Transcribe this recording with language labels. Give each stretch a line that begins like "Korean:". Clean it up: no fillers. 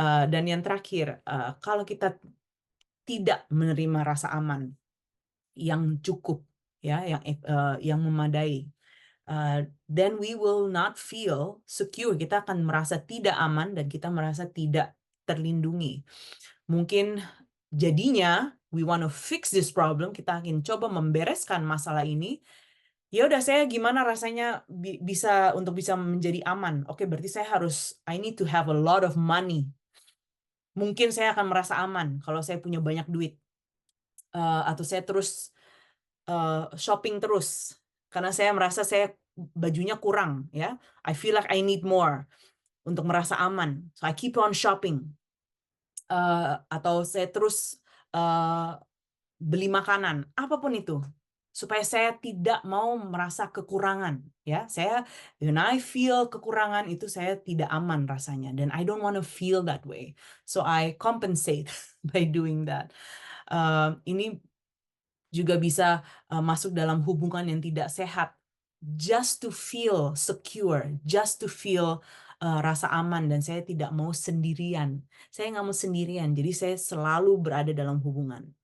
Indonesian: Dan yang terakhir, kalau kita tidak menerima rasa aman yang cukup, ya, yang memadai,
English: then we will not feel secure.
Indonesian: Kita akan merasa tidak aman dan kita merasa tidak terlindungi. Mungkin jadinya
English: we want to fix this problem,
Indonesian: kita ingin coba membereskan masalah ini. Ya udah, saya gimana rasanya bisa menjadi aman.
English: Oke, berarti I need to have a lot of money.
Indonesian: Mungkin saya akan merasa aman kalau saya punya banyak duit. Atau saya terus shopping terus karena saya merasa saya bajunya kurang, ya.
English: I feel like I need more
Indonesian: untuk merasa aman.
English: So I keep on shopping.
Indonesian: Atau saya terus beli makanan, apapun itu, supaya saya tidak mau merasa kekurangan, ya.
English: When I feel
Indonesian: kekurangan itu saya tidak aman rasanya, dan
English: I don't want to feel that way, so I compensate by doing that.
Indonesian: Ini juga bisa masuk dalam hubungan yang tidak sehat,
English: just to feel secure, just to feel
Indonesian: rasa aman, dan saya tidak mau sendirian. Saya nggak mau sendirian, jadi saya selalu berada dalam hubungan.